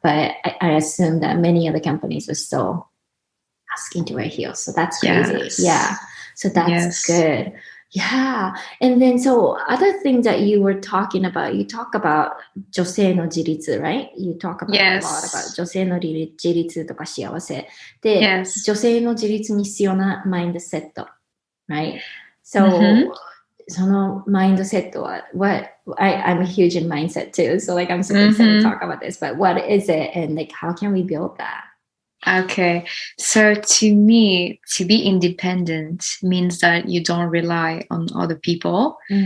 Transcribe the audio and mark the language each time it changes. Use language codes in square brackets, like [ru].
[en] But I assume that many of the companies are still asking to wear heels. So that's crazy. Yes. Yeah. So that's good. Yeah. And then so other things that you were talking about, you talk about 女性の自立, right? You talk about a lot about [ja] 女性の自立とか幸せ。で、女性の自立に必要なマインドセット, [en] right? So, [ja] そのマインドセットは [en] I'm huge in mindset too. So like I'm super excited to talk about this, but what is it and like how can we build that? Okay, so to me, to be independent means that you don't rely on other people.